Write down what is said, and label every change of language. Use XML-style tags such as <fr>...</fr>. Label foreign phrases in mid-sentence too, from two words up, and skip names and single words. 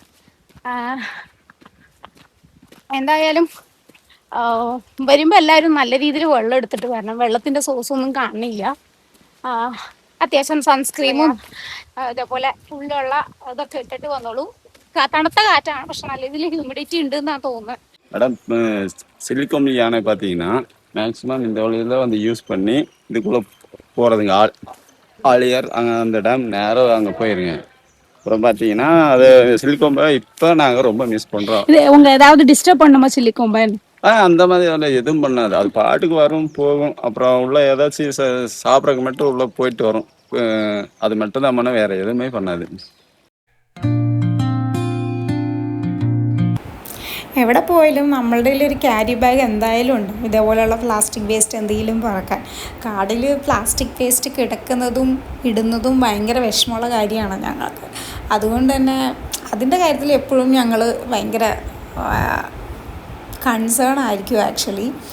<ml>എന്തായാലും വരുമ്പോൾ എല്ലാവരും നല്ല രീതിയിൽ വെള്ളം എടുത്തിട്ട് വരണം. വെള്ളത്തിൻ്റെ സോഴ്സൊന്നും കാണില്ല. അത്യാവശ്യം സൺസ്ക്രീമും ഇതേപോലെ ഫുള്ളുള്ള ഇതൊക്കെ ഇട്ടിട്ട് വന്നോളൂ. തണുത്ത കാറ്റാണ്, പക്ഷെ നല്ല രീതിയിൽ ഹ്യൂമിഡിറ്റി ഉണ്ട് എന്നാണ് തോന്നുന്നത്.</ml> <ta>மேடம் சிலிக்கொம்பி யானை பார்த்தீங்கன்னா மேக்ஸிமம் இந்த வழியில் வந்து யூஸ் பண்ணி இதுக்குள்ளே போகிறதுங்க. ஆழியார் அங்கே அந்த டேம் நேரம் அங்கே போயிருங்க. அப்புறம் பார்த்தீங்கன்னா அது சிலிக்கொம்பை இப்போ நாங்கள் ரொம்ப மிஸ் பண்ணுறோம். உங்க ஏதாவது டிஸ்டர்ப் பண்ணுமா சிலிக்கொம்பன்? அந்த மாதிரி அதில் எதுவும் பண்ணாது. அது பாட்டுக்கு வரும் போகும். அப்புறம் உள்ள ஏதாச்சும் சாப்பிட்றதுக்கு மட்டும் உள்ளே போயிட்டு வரும். அது மட்டும் தான் பண்ண, வேறு எதுவுமே பண்ணாது.</ta> <ml>എവിടെ പോയാലും നമ്മളുടെ ഒരു</ml> <en>carry bag</en> <ml>എന്തായാലും ഉണ്ട്, ഇതേപോലെയുള്ള</ml> <en>plastic waste</en> <ml>എന്തെങ്കിലും പറക്കാൻ. കാടിൽ</ml> <en>plastic waste</en> <ml>കിടക്കുന്നതും ഇടുന്നതും ഭയങ്കര വിഷമമുള്ള കാര്യമാണ് ഞങ്ങൾക്ക്. അതുകൊണ്ട് തന്നെ അതിൻ്റെ കാര്യത്തിൽ എപ്പോഴും ഞങ്ങൾ ഭയങ്കര കൺസേൺ ആയിരിക്കും ആക്ച്വലി.</ml>